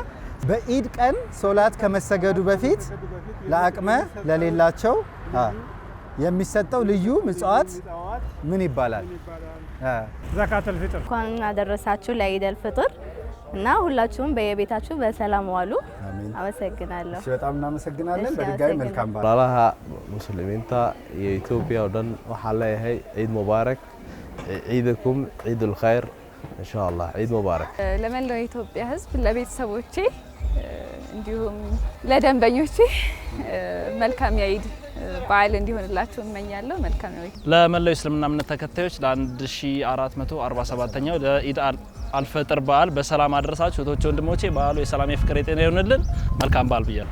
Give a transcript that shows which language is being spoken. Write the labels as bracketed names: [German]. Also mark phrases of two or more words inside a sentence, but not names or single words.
[Amharic] በኢድ ቀን ሶላት ከመሰገዱ በፊት ለአቅመ ለሌላቸው የሚሰጠው ልዩ ምጽዋት ምን ይባላል? ዘካተል ፍጥር። እንኳን አደረሳችሁ ለኢድ አልፈጥር እና ሁላችሁም በየቤታችሁ በሰላም ዋሉ። አመሰግናለሁ። በጣም እናመሰግናለን። በድጋሚ መልካም በዓል። [Somali] walaalaha muslimiinta iyo Ethiopia oo dhan waxaan leeyahay [Arabic] عيد مبارك عيدكم عيد الخير إن شاء الله عيد مبارك [Amharic] ለመላው የኢትዮጵያ ሕዝብ ለቤተሰቦቼ እንዲሁም ለደንበኞቼ መልካም የኢድ በዓል እንዲሆንላችሁ እመኛለሁ። መልካም ነው። ለመላው እስልምና እምነት ተከታዮች ለ1447ኛው ለኢድ አልፈጥር በዓል በሰላም አደረሳችሁ እህቶቼ ወንድሞቼ። በዓሉ የሰላም የፍቅር የጤና ይሁንልን። መልካም በዓል ብያለሁ።